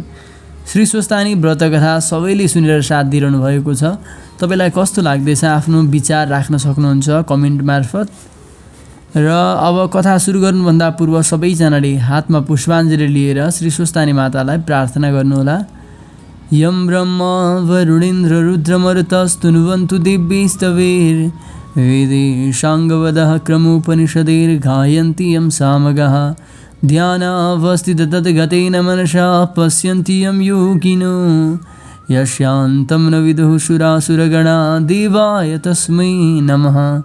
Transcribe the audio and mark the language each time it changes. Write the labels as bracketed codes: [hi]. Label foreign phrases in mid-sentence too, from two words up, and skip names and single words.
[ne] श्री स्वस्थानी व्रत कथा सबैले सुनेर साथ दिइरहनु भएको छ। तपाईँलाई कस्तो लाग्दैछ आफ्नो विचार राख्न सक्नुहुन्छ कमेन्ट मार्फत। र अब कथा सुरु गर्नुभन्दा पूर्व सबैजनाले हातमा पुष्पाञ्जली लिएर श्री स्वस्थानी मातालाई प्रार्थना गर्नुहोला। [sa] यं ब्रह्म वरुणेन्द्र रुद्रमरुतस्तुनुवन्तु दिव्यैस्तवैर् वेदैर्साङ्गवदः क्रमोपनिषदैर्गायन्ति यं सामगाः ध्यानावस्थिततद्गतेन मनसा पश्यन्ति यं योगिनो यस्यान्तं न विदुः सुरासुरगणा देवाय तस्मै नमः।